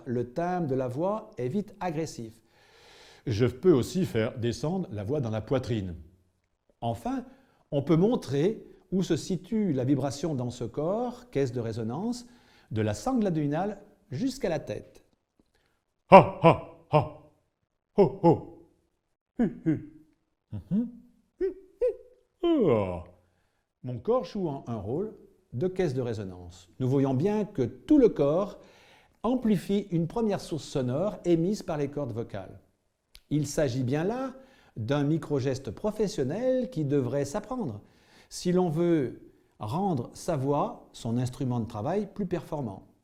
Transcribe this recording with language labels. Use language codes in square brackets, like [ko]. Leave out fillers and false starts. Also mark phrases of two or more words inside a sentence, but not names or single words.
[fr] Le timbre de la voix est vite agressif. Je peux aussi faire descendre la voix dans la poitrine. Enfin, on peut montrer où se situe la vibration dans ce corps, caisse de résonance, de la sangle abdominale jusqu'à la tête. Ha ha ha, ho ho, hu hu. Mon corps joue un rôle de caisse de résonance. Nous voyons bien que tout le corps amplifie une première source sonore émise par les cordes vocales. Il s'agit bien là d'un micro-geste professionnel qui devrait s'apprendre si l'on veut rendre sa voix, son instrument de travail, plus performant.